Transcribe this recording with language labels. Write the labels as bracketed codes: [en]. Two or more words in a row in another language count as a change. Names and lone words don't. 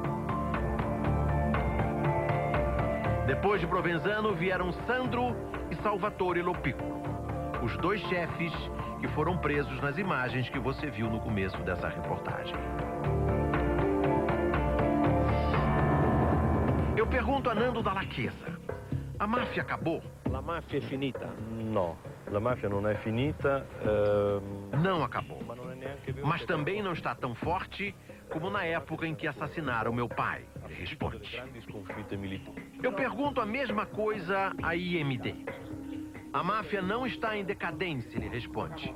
[pt] Depois de Provenzano vieram Sandro e Salvatore Lopiccolo, os 2 chefes que foram presos nas imagens que você viu no começo dessa reportagem. Eu pergunto a Nando Dalla Chiesa, a máfia acabou? [it] La máfia é finita? No, la mafia non è finita. [pt] Não acabou. Mas também não está tão forte como na época em que assassinaram meu pai, ele responde. Eu pergunto a mesma coisa a IMD. A máfia não está em decadência, ele responde.